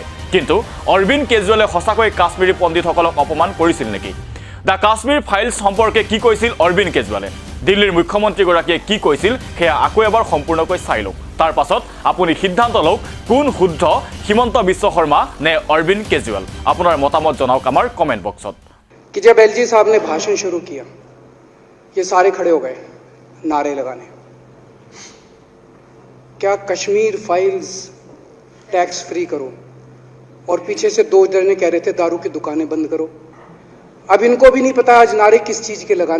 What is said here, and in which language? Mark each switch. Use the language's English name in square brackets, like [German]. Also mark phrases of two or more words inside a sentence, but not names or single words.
[Assamese] কিন্তু অৰবিন্দ কেজৰিৱালে সঁচাকৈ কাশ্মীৰী পণ্ডিতসকলক অপমান কৰিছিল নেকি? দ্য কাশ্মীৰ ফাইলছ সম্পৰ্কে কি কৈছিল অৰবিন্দ কেজৰিৱালে? দিল্লীৰ মুখ্যমন্ত্ৰীগৰাকীয়ে কি কৈছিল সেয়া আকৌ এবাৰ সম্পূৰ্ণকৈ চাই লওক। তাৰ পাছত আপুনি সিদ্ধান্ত লওক কোন শুদ্ধ, হিমন্ত বিশ্ব শৰ্মা নে অৰবিন্দ কেজৰিৱাল। আপোনাৰ মতামত জনাওক আমাৰ [English] comment box. [Hindi] कि जब एलजी साहब ने भाषण शुरू किया, ये सारे खड़े हो गए नारे लगाने, क्या कश्मीर फाइल्स [English] tax free [Hindi] करो, और पीछे से दो जने कह रहे थे दारू की दुकानें बंद करो। अब इनको भी नहीं पता आज नारे किस चीज के लगाने।